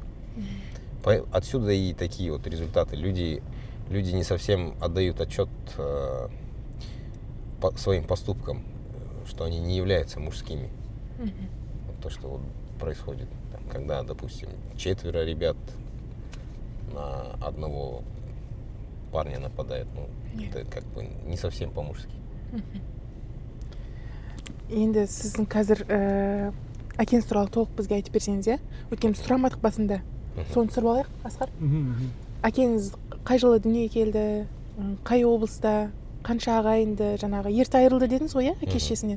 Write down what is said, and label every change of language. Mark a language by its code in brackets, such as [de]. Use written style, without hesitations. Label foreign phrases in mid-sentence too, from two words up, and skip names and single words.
[ru] Отсюда и такие вот результаты. Люди не совсем отдают отчет своим поступкам, что они не являются мужскими. Вот то, что вот происходит. Там, когда, допустим, 4 ребят на одного парня нападает, ну, это как бы не совсем по-мужски. [kk] Енді сіздің қазір әкеңіз туралы толық бізге айтып берсеңіз, иә? Өйткені сұрамадық басында. Соны сұрап алайық, Асқар. Әкеңіз қай жылы дүниеге келді, қай облыста, қанша ағайынды, жаңағы ерте айырылды дедіңіз ғой, иә, әке-шешесінен.